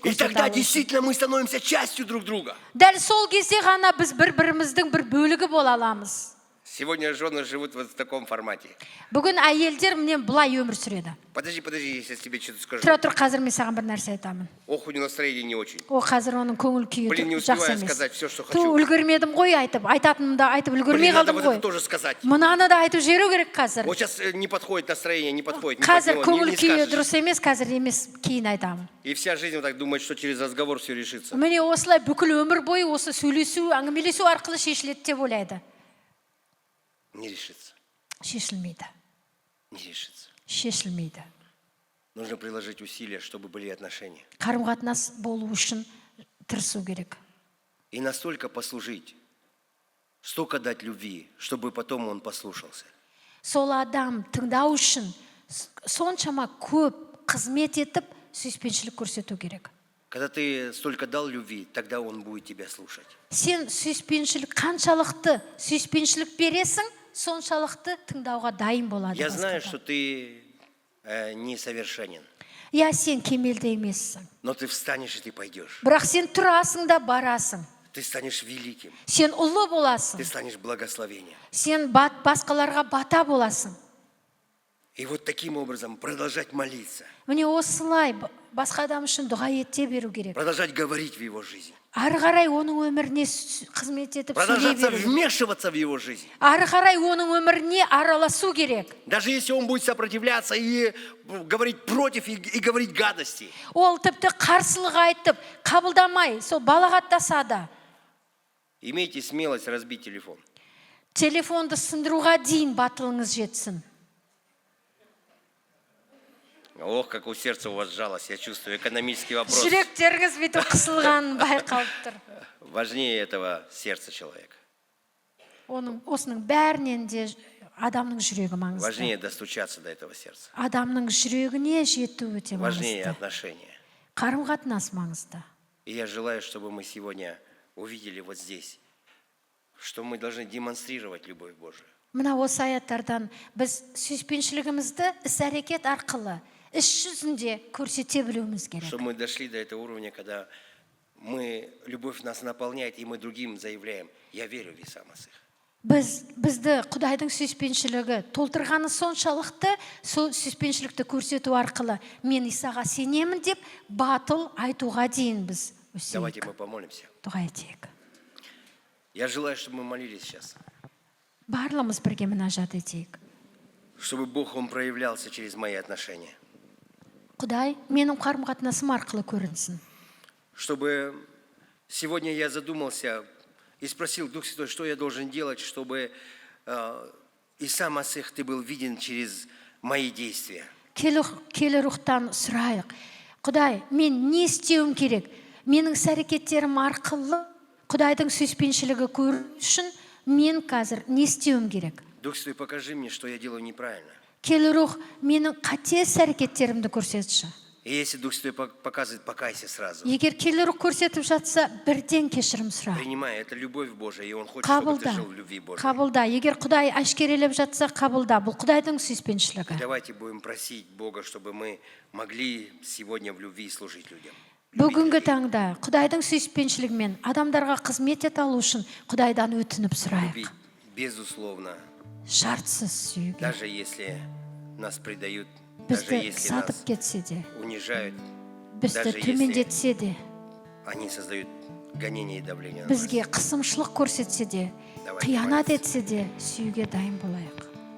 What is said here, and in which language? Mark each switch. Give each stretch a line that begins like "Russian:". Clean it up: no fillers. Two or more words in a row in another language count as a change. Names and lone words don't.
Russian: И тогда
Kazakh: көрсете алу.
Russian: действительно мы становимся частью друг друга.
Kazakh: Дәл сол кезде ғана біз бір-біріміздің бір бөлігі бола аламыз.
Russian: Сегодня жены живут вот в таком формате.
Kazakh: Бүгін әйелдер міне бұлай өмір сүреді.
Russian: Подожди, я тебе что-то скажу.
Kazakh: Тұра тұр, қазір мен саған бір нәрсе айтамын.
Russian: Ох, у него настроение не очень. О,
Kazakh: қазір оның көңіл
Russian: Блин, не
Kazakh: күйі жақсы
Russian: успеваю
Kazakh: емес.
Russian: сказать все, что Ту, хочу.
Kazakh: үлгермедім ғой айтатынымды айтып үлгермей
Russian: Блин, надо
Kazakh: қалдым
Russian: вот
Kazakh: ғой.
Russian: это тоже сказать.
Kazakh: Мынаны да айтып жіберу керек қазір.
Russian: Вот сейчас не подходит настроение, не подходит.
Kazakh: Қазір көңіл күйі
Russian: скажешь.
Kazakh: дұрыс емес, қазір емес, кейін айтамын.
Russian: И вся жизнь вот так думает, что через разговор все решится.
Kazakh: Міне осылай бүкіл өмір бойы осы сөйлесу, әңгімелесу арқылы шешіледі деп ойлайды.
Russian: Не решится.
Kazakh: Шешілмейді.
Russian: Не решится.
Kazakh: Шешілмейді.
Russian: нужно приложить усилия, чтобы были отношения.
Kazakh: қарым қатынас болу үшін тырысу керек.
Russian: И настолько послужить, столько дать любви, чтобы потом он послушался.
Kazakh: Сол адам тыңдау үшін соншама көп қызмет етіп сүйіспеншілік көрсету керек.
Russian: Когда ты столько дал любви, тогда он будет тебя слушать.
Kazakh: Сен сүйіспеншілік қаншалықты сүйіспеншілік бересің, соншалықты тыңдауға дайын болады.
Russian: Я знаю,
Kazakh: басқа
Russian: что
Kazakh: адам.
Russian: ты несовершенен,
Kazakh: Иә, сен кемелді емессің.
Russian: но ты встанешь и ты пойдешь.
Kazakh: Бірақ сен тұрасың да барасың.
Russian: Ты станешь великим,
Kazakh: Сен ұлы боласың.
Russian: ты станешь благословением.
Kazakh: Сен басқаларға бата боласың.
Russian: И вот таким образом продолжать молиться,
Kazakh: Міне осылай басқа адам үшін дұға ете беру керек.
Russian: продолжать говорить в его жизнь,
Kazakh: Ары қарай оның өміріне қызмет етіп сөйлей
Russian: продолжаться
Kazakh: беру керек.
Russian: вмешиваться в его жизнь.
Kazakh: Ары қарай оның өміріне араласу керек.
Russian: Даже если он будет сопротивляться и говорить против, и говорить гадости.
Kazakh: Ол тіпті қарсылық айтып, қабылдамай, сол балағаттаса да,
Russian: Имейте смелость разбить телефон.
Kazakh: телефонды сындыруға дейін батылыңыз жетсін.
Russian: Ох, как у сердца у вас жалость, я чувствую экономический вопрос.
Kazakh: Жүректеріңіз бүйтіп қысылғанын байқалып тұр.
Russian: Важнее этого сердца человека.
Kazakh: Осының бәрінен де адамның жүрегі маңызды.
Russian: Важнее достучаться до этого сердца.
Kazakh: Адамның жүрегіне жету өте
Russian: Важнее
Kazakh: маңызды.
Russian: отношения.
Kazakh: Қарым қатынас маңызды.
Russian: И я желаю, чтобы мы сегодня увидели вот здесь, что мы должны демонстрировать любовь Божию.
Kazakh: Мына осы аяттардан біз сүйіспеншілігімізді іс-әрекет арқылы, іс жүзінде көрсете білуіміз керек.
Russian: Чтобы мы дошли до этого уровня, когда любовь нас наполняет, и мы другим заявляем: я верю в Иса Масиха.
Kazakh: Бізді Құдайдың сүйіспеншілігі толтырғаны соншалықты, сол сүйіспеншілікті көрсету арқылы мен Исаға сенемін деп батыл айтуға дейін біз
Russian: Давайте
Kazakh: өсейік.
Russian: мы помолимся.
Kazakh: Дұға етейік.
Russian: Я желаю, чтобы мы молились сейчас,
Kazakh: Барлығымыз бірге мінәжат етейік.
Russian: чтобы Бог, Он проявлялся через мои отношения.
Kazakh: Құдай менің қарым қатынасым арқылы көрінсін.
Russian: Чтобы сегодня я задумался и спросил: Дух Святой, что я должен делать, чтобы Иса Масих, Ты был виден через мои действия.
Kazakh: Келі рухтан сұрайық. Құдай, мен не істеуім керек? Менің іс-әрекеттерім арқылы Құдайдың сүйіспеншілігі көру үшін мен қазір не істеуім керек?
Russian: Дух Святой, покажи мне, что я делаю неправильно.
Kazakh: Келі рух менің қате іс-әрекеттерімді көрсетші.
Russian: И если Дух Святой показывает, покайся сразу.
Kazakh: Егер келі рух көрсетіп жатса, бірден кешірім сұра.
Russian: Принимай, это любовь Божия, и Он хочет, чтобы ты
Kazakh: Қабылда.
Russian: жил в любви Божьей.
Kazakh: Қабылда. Егер Құдай әшкерелеп жатса, қабылда. Бұл Құдайдың сүйіспеншілігі.
Russian: Давайте будем просить Бога, чтобы мы могли сегодня в любви служить людям.
Kazakh: Бүгінгі таңда Құдайдың сүйіспеншілігімен адамдарға қызмет ете алу үшін Құдайдан өтініп сұрайық.
Russian: Любить, безусловно,
Kazakh: Шартсыз сүюге.
Russian: даже если нас предают, даже
Kazakh: Бізді
Russian: если
Kazakh: сатып
Russian: нас
Kazakh: кетсе де,
Russian: унижают,
Kazakh: бізді
Russian: даже если
Kazakh: төмендетсе де,
Russian: они создают гонение и давление на нас.
Kazakh: бізге қысымшылық көрсетсе де,
Russian: Давайте
Kazakh: қиянат
Russian: молимся.
Kazakh: етсе де, сүюге дайын болайық.